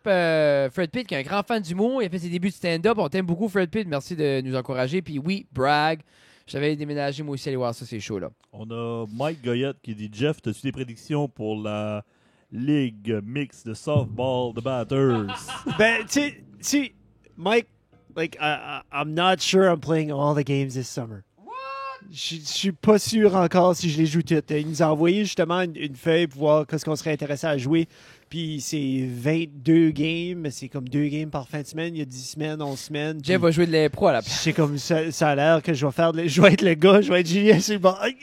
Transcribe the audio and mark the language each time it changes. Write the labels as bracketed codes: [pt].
[fr] Fred Pitt, qui est un grand fan d'humour, il a fait ses débuts de stand-up. On t'aime beaucoup, Fred Pitt. Merci de nous encourager. Puis oui, brag. J'avais déménagé moi aussi aller voir ça, ces shows-là. On a Mike Goyette qui dit Jeff, as-tu des prédictions pour la Ligue mixte de softball de batters? Ben, tu sais, [en] Mike, like, I'm not sure I'm playing all the games this summer. [fr] Je suis pas sûr encore si je les joue toutes. Il nous a envoyé justement une feuille pour voir qu'est-ce qu'on serait intéressé à jouer. Puis c'est 22 games, c'est comme 2 games par fin de semaine. Il y a 10 semaines, 11 semaines. Jeff puis va jouer de l'impro à la place. c'est comme ça a l'air que je vais faire. Je vais être le gars, je vais être Julien sur le bord.